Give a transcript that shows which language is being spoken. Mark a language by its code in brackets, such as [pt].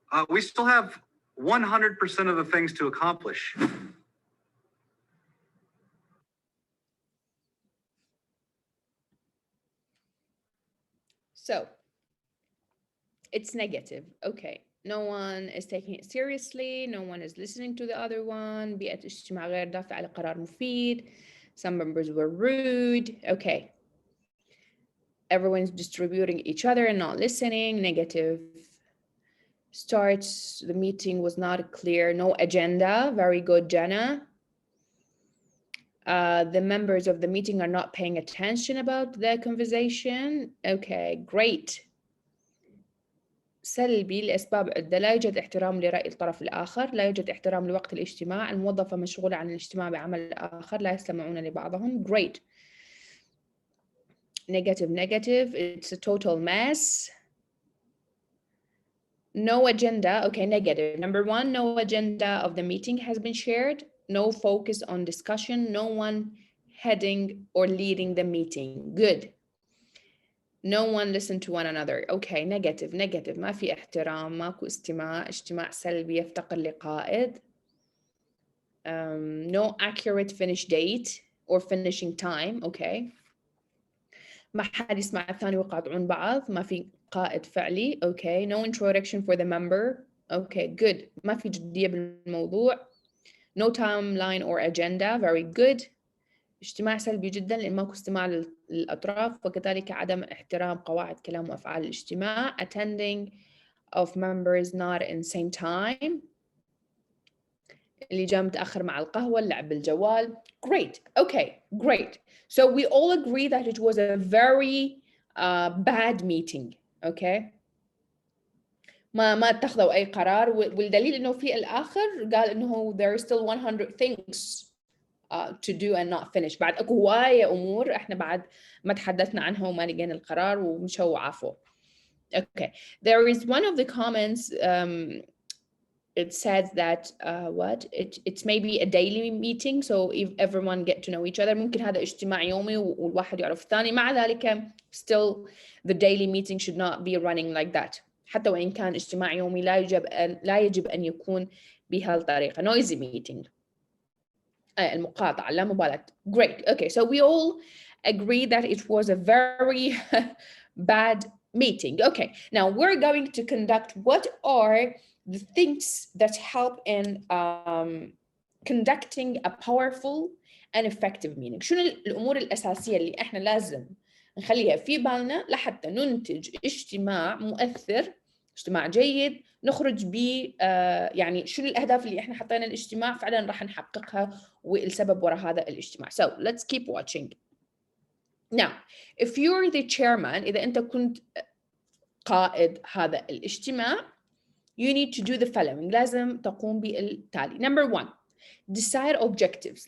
[en] We still have 100% of the things to accomplish. So it's negative. Okay. No one is taking it seriously. No one is listening to the other one. [ar] بيئة اجتماع غير دافعة لقرار مفيد. [en] Some members were rude. Okay. Everyone's distributing each other and not listening. Negative. Starts, the meeting was not clear. No agenda. Very good, Jenna. The members of the meeting are not paying attention about the conversation. Okay, great. [ar] سلبي لأسباب عدة. لا يوجد احترام لرأي الطرف الآخر. لا يوجد احترام لوقت الاجتماع. الموظفة مشغولة عن الاجتماع بعمل آخر. لا يستمعون لبعضهم. [en] Great. Negative, negative. It's a total mess. No agenda. Okay, negative. Number one, no agenda of the meeting has been shared. No focus on discussion. No one heading or leading the meeting. Good. No one listened to one another. Okay, negative, negative. [ar] ما في احترام. ماكو استماع. اجتماع سلبي يفتقر لقائد. [en] No accurate finish date or finishing time. Okay. [ar] ما حد يسمع الثاني ويقاطعون بعض. ما في قائد فعلي. [en] Okay. No introduction for the member. Okay, good. [ar] ما في جدية بالموضوع. [en] No timeline or agenda. Very good. [ar] اجتماع سلبي جدا لأن ماكو استماع للأطراف وكذلك عدم احترام قواعد كلام وأفعال الاجتماع. [en] Attending of members not in same time. [ar] اللي جاء متأخر مع القهوة. اللعب بالجوال. [en] Great. Okay, great. So we all agree that it was a very bad meeting. Okay. [ar] ما اتخذوا أي قرار والدليل إنه في الآخر قال إنه [en] there are still 100 things to do and not finish. [ar] بعد اكو هواية امور احنا بعد ما تحدثنا عنها وما لقينا القرار ومشوا وعافوا. [en] Okay, there is one of the comments. It says that it's maybe a daily meeting, so if everyone get to know each other. [ar] ممكن هذا اجتماع يومي والواحد يعرف الثاني. مع ذلك [en] still the daily meeting should not be running like that. [ar] حتى وإن كان اجتماع يومي لا يجب أن يكون بهالطريقة. [en] Noisy meeting. [ar] المقاطعة لا مبالاة. [en] Great. Okay, so we all agree that it was a very bad meeting. Okay, now we're going to conduct what are the things that help in conducting a powerful and effective meeting. [ar] شنو الأمور الأساسية اللي إحنا لازم نخليها في بالنا لحتى ننتج اجتماع مؤثر، اجتماع جيد، نخرج ب يعني شنو الأهداف اللي إحنا حطينا الاجتماع فعلا راح نحققها والسبب وراء هذا الاجتماع. [en] So let's keep watching. Now, if you're the chairman, [ar] إذا أنت كنت قائد هذا الاجتماع, [en] you need to do the following. [ar] لازم تقوم بالتالي. [en] Number one, decide objectives.